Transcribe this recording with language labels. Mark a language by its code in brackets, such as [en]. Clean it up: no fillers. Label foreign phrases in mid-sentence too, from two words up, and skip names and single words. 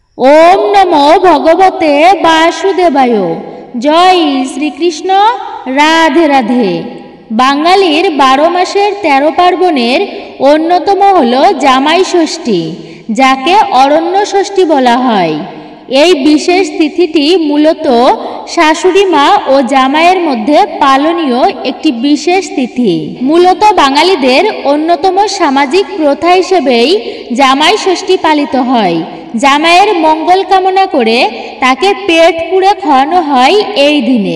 [sa] ओम नमो भगवते वासुदेवाय। जय श्रीकृष्ण। राधे राधे। [bn] বাঙালির 12 মাসের 13 পার্বণের অন্যতম হলো জামাই ষষ্ঠী, যাকে অরণ্য ষষ্ঠী বলা হয়। এই বিশেষ তিথিটি মূলত শাশুড়ি মা ও জামাইয়ের মধ্যে পালনীয় একটি বিশেষ তিথি। মূলত বাঙালিদের অন্যতম সামাজিক প্রথা হিসেবেই জামাই ষষ্ঠী পালিত হয়। জামাইয়ের মঙ্গল কামনা করে তাকে পেট পুড়ে খাওয়ানো হয় এই দিনে।